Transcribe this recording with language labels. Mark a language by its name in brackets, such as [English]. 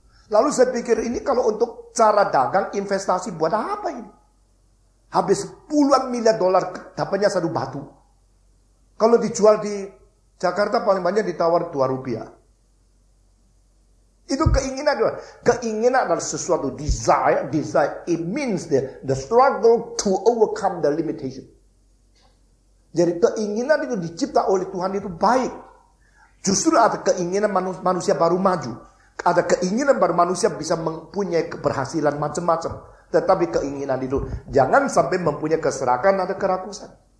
[Indonesian] Lalu saya pikir ini kalau untuk cara dagang, investasi buat apa ini? Habis puluhan miliar dolar dapatnya satu batu. Kalau dijual di Jakarta paling banyak ditawar 2 rupiah. Itu keinginan. Keinginan adalah sesuatu, desire. [English] It means the struggle to overcome the limitation. [Indonesian] Jadi keinginan itu dicipta oleh Tuhan itu baik. Justru ada keinginan manusia baru maju. Ada keinginan baru manusia bisa mempunyai keberhasilan macam-macam. Tetapi keinginan itu jangan sampai mempunyai keserakan atau kerakusan.